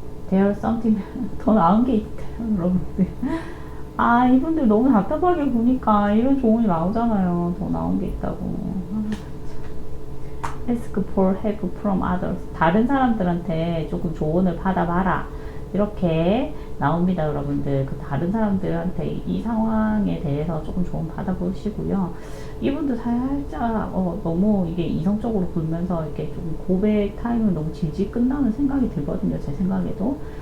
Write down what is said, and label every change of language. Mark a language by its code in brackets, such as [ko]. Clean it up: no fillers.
[en] There's something [ko] 더 나은 게 있대요, 여러분들. 아, 이분들 너무 답답하게 보니까 이런 조언이 나오잖아요. 더 나은 게 있다고. [en] Ask for help from others. [ko] 다른 사람들한테 조금 조언을 받아봐라. 이렇게 나옵니다, 여러분들. 그 다른 사람들한테 이 상황에 대해서 조금 조언 받아보시고요. 이분도 살짝 너무 이게 이성적으로 굴면서 이렇게 조금 고백 타임은 너무 질질 끝나는 생각이 들거든요, 제 생각에도.